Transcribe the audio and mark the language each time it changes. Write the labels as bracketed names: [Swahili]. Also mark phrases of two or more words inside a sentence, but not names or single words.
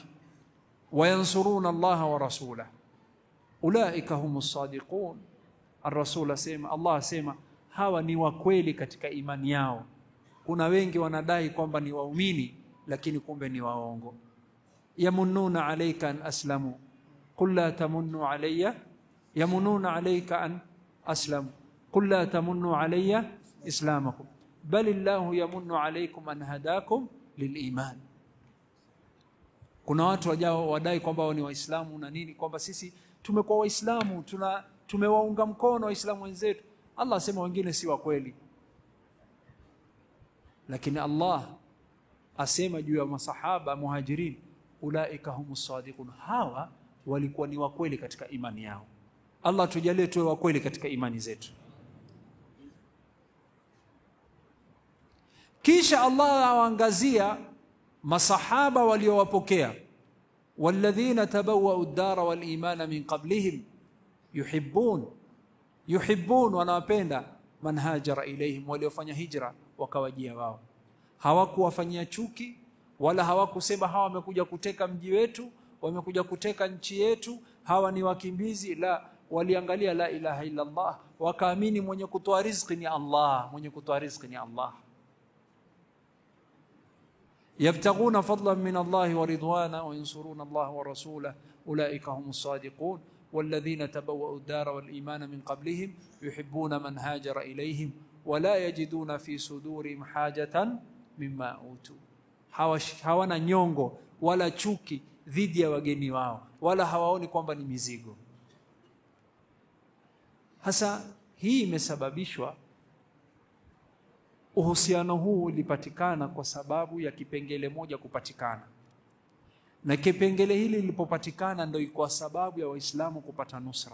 [Arabic] وينصرون الله ورسوله أولئك هم الصادقون. [Swahili] Ar-Rasul asema, Allah asema hawa ni wakweli katika imani yao. Kuna wengi wanadai kwamba ni waumini lakini kumbe ni waongo. [Arabic] يمنون عليك أن أسلموا قل لا تمنوا علي، يمنون عليك أن أسلموا قل لا تمنوا علي إسلامكم بل الله يمن عليكم أن هداكم للإيمان. [Swahili] Kuna watu wajao wadai kwamba wao ni waislamu na nini, kwamba sisi tumekuwa waislamu, tumewaunga mkono waislamu wenzetu. Allah asema wengine si wa kweli, lakini Allah asema juu ya masahaba muhajirin, [Arabic] أولئك هم الصادقون, [Swahili] hawa walikuwa ni wa kweli katika imani yao. Allah tujalie tuwe wa kweli katika imani zetu. Kisha Allah awaangazia masahaba waliowapokea, [Arabic] والذين تبوءوا الدار والإيمان من قبلهم يحبون, wanawapenda من هاجر إليهم, [Swahili] waliofanya hijra wakawajia wao. Hawakuwafanyia chuki wala hawakusema hawa wamekuja kuteka mji wetu, wamekuja kuteka nchi yetu, hawa ni wakimbizi. La, waliangalia [Arabic] لا إله إلا الله, [Swahili] wakaamini mwenye kutoa riziki ni Allah, mwenye kutoa riziki ni Allah. [Arabic] يبتغون فضلا من الله ورضوانا وينصرون الله ورسوله أولئك هم الصادقون والذين تبوءوا الدار والإيمان من قبلهم يحبون من هاجر إليهم ولا يجدون في صدورهم حاجة مما أوتوا. [Swahili] Hawana nyongo wala chuki dhidi ya wageni wao, wala hawaoni kwamba ni mizigo. Hasa hii imesababishwa, uhusiano huu ulipatikana kwa sababu ya kipengele moja kupatikana, na kipengele hili lilipopatikana ndio ikawa sababu ya Waislamu kupata nusra.